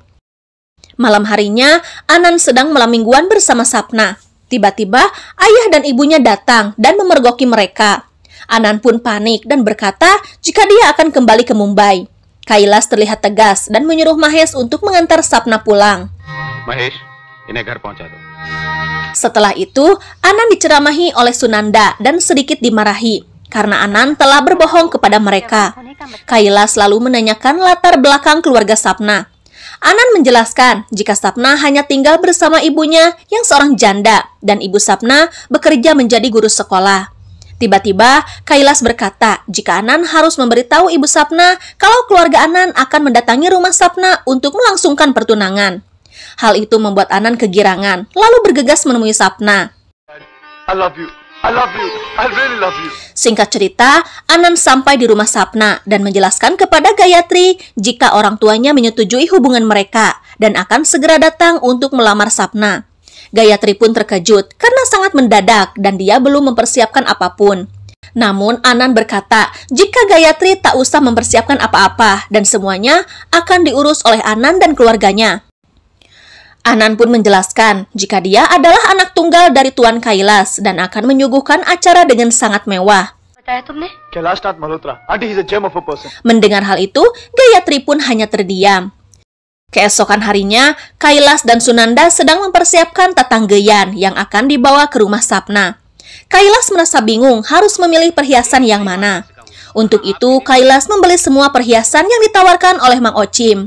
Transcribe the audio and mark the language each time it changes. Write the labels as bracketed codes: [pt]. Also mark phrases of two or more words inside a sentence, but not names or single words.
[id] Malam harinya, Anand sedang malam mingguan bersama Sapna. Tiba-tiba, ayah dan ibunya datang dan memergoki mereka. Anand pun panik dan berkata jika dia akan kembali ke Mumbai. Kailas terlihat tegas dan menyuruh Mahesh untuk mengantar Sapna pulang. [hi] महेश, इन्हें घर पहुंचा दो. [id] Setelah itu, Anand diceramahi oleh Sunanda dan sedikit dimarahi karena Anand telah berbohong kepada mereka. Kailas lalu menanyakan latar belakang keluarga Sapna. Anand menjelaskan jika Sapna hanya tinggal bersama ibunya yang seorang janda dan ibu Sapna bekerja menjadi guru sekolah. Tiba-tiba, Kailas berkata jika Anand harus memberitahu ibu Sapna kalau keluarga Anand akan mendatangi rumah Sapna untuk melangsungkan pertunangan. Hal itu membuat Anand kegirangan, lalu bergegas menemui Sapna. [en] I love you. I love you. I really love you. [id] Singkat cerita, Anand sampai di rumah Sapna dan menjelaskan kepada Gayatri jika orang tuanya menyetujui hubungan mereka dan akan segera datang untuk melamar Sapna. Gayatri pun terkejut karena sangat mendadak dan dia belum mempersiapkan apapun. Namun Anand berkata jika Gayatri tak usah mempersiapkan apa-apa dan semuanya akan diurus oleh Anand dan keluarganya. Anand pun menjelaskan jika dia adalah anak tunggal dari Tuan Kailas dan akan menyuguhkan acara dengan sangat mewah. Kailasnath Malhotra. [en] Auntie, he's a gem of a person. [id] Mendengar hal itu, Gayatri pun hanya terdiam. Keesokan harinya, Kailas dan Sunanda sedang mempersiapkan tatanggeyan yang akan dibawa ke rumah Sapna. Kailas merasa bingung harus memilih perhiasan yang mana. Untuk itu, Kailas membeli semua perhiasan yang ditawarkan oleh Mang Ochim.